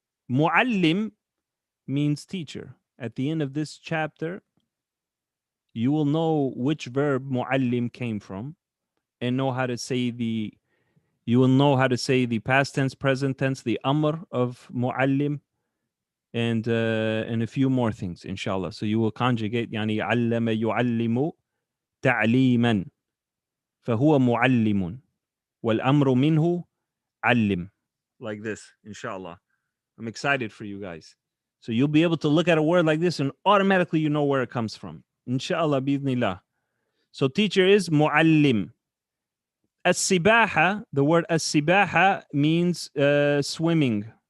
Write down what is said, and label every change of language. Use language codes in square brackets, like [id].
[en] Mu'allim means teacher. At the end of this chapter, you will know which verb Mu'allim came from and know how to say you will know how to say the past tense, present tense, the amr of mu'allim, and a few more things, inshallah. So you will conjugate, [ar] يعني علم يعلم تعليما فهو معلم والأمر منه علم. [en] Like this, inshallah. I'm excited for you guys. So you'll be able to look at a word like this and automatically you know where it comes from. Inshallah, bi'idhnillah. So teacher is mu'allim. As-sibaha, the word as-sibaha means swimming.